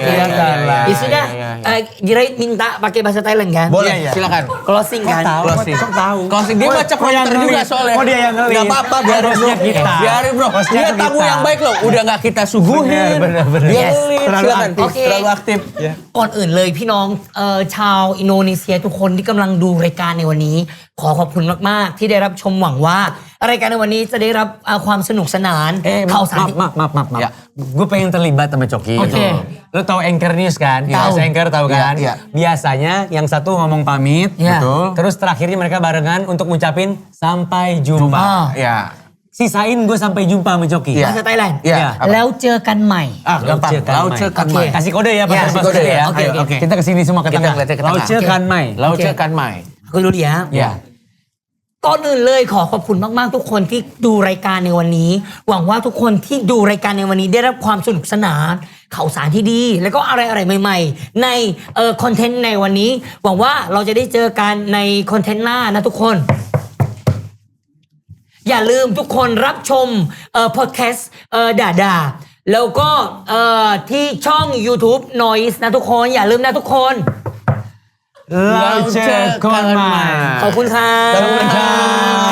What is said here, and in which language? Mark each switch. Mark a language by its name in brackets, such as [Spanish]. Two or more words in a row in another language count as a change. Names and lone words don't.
[Indonesian] Kelihatan lah. Ya sudah, Jirayut minta pakai bahasa Thailand kan? Boleh, Iya. silakan. Closing kan? Closing. Kok tahu? Closing dia baca prompter juga soalnya. Oh, dia yang ngelis. Gak apa-apa, biarin bro. Hostnya kita. Biarin bro. Hostnya Dia tamu kita. yang baik loh. Udah gak kita suguhin. Bener. Dia Yes. ngelis. Terlalu Silakan. aktif. Oke. Terlalu aktif. [Thai] ก่อนอื่นเลยพี่น้องชาวอินโดนีเซียทุกคนที่กำลังดูรายการในวันนี้ ขอขอบคุณมากๆที่ได้รับชมหวังว่ารายการในวันนี้จะได้รับความสนุกสนานข่าวสาร [Indonesian] Maaf. Ya. Gue pengen terlibat sama Coki. Oke. Lo tahu Anchor News kan? Tahu. Mas Anchor tahu kan? Iya. Biasanya yang satu ngomong pamit. Iya. Betul. Terus terakhirnya mereka barengan untuk ngucapin sampai jumpa. Ah. Ya. Sisain gue sampai jumpa sama Coki. [Thai] ภาษาไทยแลนด์ [Indonesian] Iya. [Thai] แล้วเจอกันใหม่ [Indonesian] Gampang. [Thai] แล้วเจอกัน [Indonesian] Oke. mai. Kasih kode ya, Ya, Pak. kasih kode ya. Oke. Oke. Kita kesini semua ke Kita tengah. ngeliatnya ke tengah. [Thai] แล้วเจอกันใหม่. แล้วเจอกันใหม่. คุณรู้ดีฮะ [Indonesian] Ya. [Thai] ก่อนอื่นเลยขอขอบคุณมากๆทุกคนที่ดูรายการในวันนี้ หวังว่าทุกคนที่ดูรายการในวันนี้ได้รับความสนุกสนานข่าวสารที่ดี แล้วก็อะไรๆใหม่ๆ ในคอนเทนต์ในวันนี้ หวังว่าเราจะได้เจอกันในคอนเทนต์หน้านะทุกคน อย่าลืมทุกคนรับชมพอดแคสต์ด่าแล้วก็ที่ช่อง YouTube Noise นะทุกคนอย่าลืมนะทุกคน แล้วเจอกันใหม่. ขอบคุณครับ ขอบคุณครับ